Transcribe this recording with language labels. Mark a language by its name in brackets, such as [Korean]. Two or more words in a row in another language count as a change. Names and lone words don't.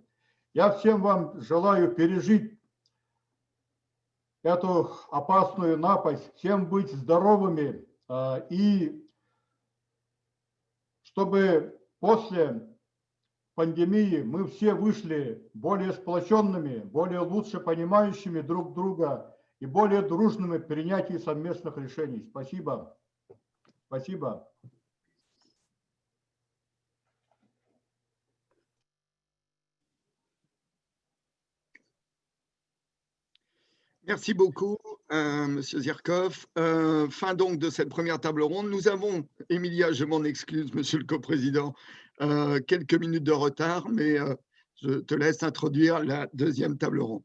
[Russian] Я всем вам желаю пережить эту опасную напасть, всем быть здоровыми и чтобы после пандемии мы все вышли более сплоченными, более лучше понимающими друг друга и более дружными в принятии совместных решений. Спасибо. Спасибо. [French] Merci beaucoup, Monsieur Zirkov. Fin donc de cette première table ronde. Nous avons, Emilia, je m'en excuse, Monsieur le coprésident, quelques minutes de retard, mais je te laisse introduire la deuxième table ronde.